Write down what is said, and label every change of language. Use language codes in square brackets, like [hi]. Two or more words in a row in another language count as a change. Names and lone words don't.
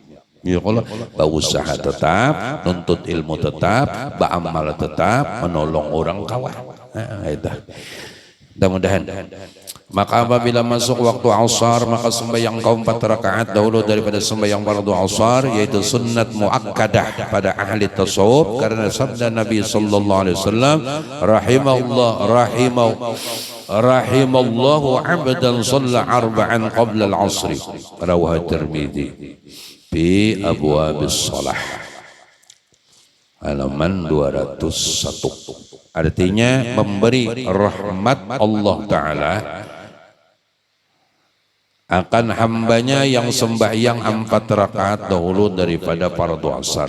[id] Ya kalau berusaha tetap, nuntut ilmu tetap, beramal tetap, menolong orang kawan. Nah, itu. Mudah-mudahan. [ms] Maka apabila masuk waktu asar, maka sembahyang kau 4 rakaat dahulu daripada sembahyang fardu asar, yaitu [ar] سنة مؤكدة [ms] pada ahli tasawuf, karena sabda Nabi [ar] صلى الله عليه وسلم, رحم الله عبدا صلى أربعا قبل العصر رواه الترمذي في أبواب الصلاة, [ms] halaman 201. Artinya memberi rahmat Allah Ta'ala akan hambanya yang sembahyang 4 rakaat dahulu daripada fardu asar.